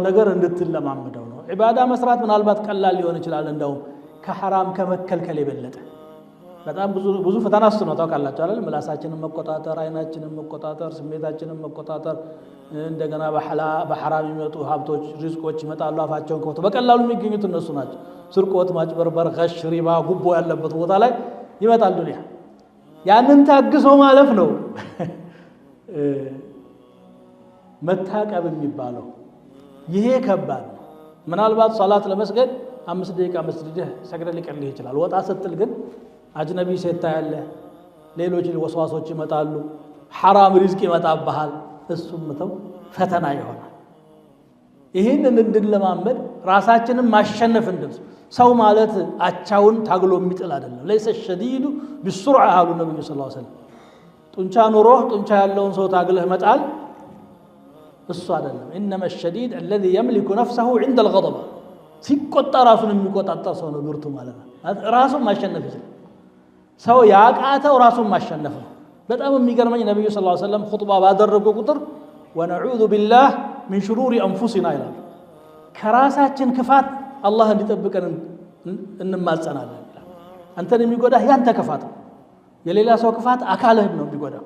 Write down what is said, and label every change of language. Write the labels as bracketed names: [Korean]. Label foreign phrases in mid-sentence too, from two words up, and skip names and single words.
[Amharic] ነገር እንድትለማመደው ነው ዒባዳ መስራት ምናልባት ቀላል ሊሆን ይችላል እንደው ከሐራም ከመከልከል የበለጠ በጣም ብዙ ፈተና ነው ታውቃላችሁ አይደል ምላሳችንን መቆጣጠር አይናችንን መቆጣጠር ስሜታችንን መቆጣጠር እንደገና በሐራም የሚመጡ ሀብቶች ሪዝቆች ይመጣሉ አፋቸውን ከወጡ በቀላሉ የሚገኙት እነሱ ናቸው ስርቆት ማጭበርበር ገሽ ሪባ ጉቦ ያለበት ቦታ ላይ ይመጣል ዱንያ ያንን ታግሶ ማለፍ ነው መታቀብ የሚባለው ይሄ ከባድ ነው ምናልባት ሶላት ለመስገድ 5 ደቂቃ መስጊድ ሰግደ ሊቀልህ ይችላል ወጣ ስትል ግን አጅነቢ ሴት ታያለ ሌሎች ወስዋሶች ይመጣሉ [Arabic] حرام رزق [Amharic] يمጣብሃል እሱም ተው ፈተና ይሆናል። ይህንን እንድንለማመድ ራሳችንን ማሸነፍ እንድንችል ሰው ማለት አቻውን ታግሎ የሚጥል አይደለም። [Arabic] ليس الشديد بالصرعة [Amharic] አሉ ነብዩ [Arabic] صلى الله عليه وسلم። [Amharic] ጡንቻ ኑሮህ ጡንቻ ያለውን ሰው ታግለህ መጣል እሱ አይደለም። [Arabic] إنما شديد الذي يملك نفسه عند الغضب [Amharic] ሲቆጣ ራሱን የሚቆጣጠር ሰው ነው ብርቱ ማለት ነው። ራሱን ማሸነፍ ይችላል። ሰው ያቃተው ራሱን ማሸነፍ ነው። በጣም የሚገርመኝ ነብዩ [Arabic] صلى الله عليه وسلم [Amharic] ኹጥባ ባደረጉ ቁጥር [Arabic] ونعوذ بالله من شرور أنفسنا [Amharic] ይላሉ። ከራሳችን ክፋት አላህ እንዲጠብቀን እንማጸናለን። አንተን የሚጎዳህ ያንተ ክፋት ነው። የሌላ ሰው ክፋት አካልህን ነው የሚጎዳው።